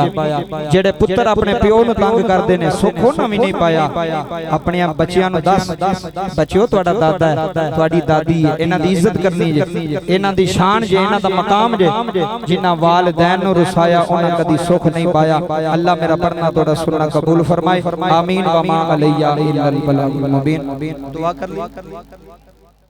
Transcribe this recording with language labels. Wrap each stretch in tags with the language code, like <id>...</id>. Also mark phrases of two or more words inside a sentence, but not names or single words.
<pa>جیہڑے پتر اپنے پیو نوں تنگ کردے نے سکھ انہاں بھی نہیں پایا. اپنے بچیاں نوں دس بچیو تہاڈا دادا ہے تہاڈی دادی ہے انہاں دی عزت کرنی جے، انہاں دی شان جے، انہاں دا مقام جے. جنہاں والدین نوں رسایا انہاں کدی سکھ نہیں پایا. اللہ میرا پڑھنا توڑا سننا قبول فرمائے.</pa> <ar>آمين وما علي إلا البلاغ المبين.</ar> <pa>دعا کر لی.</pa>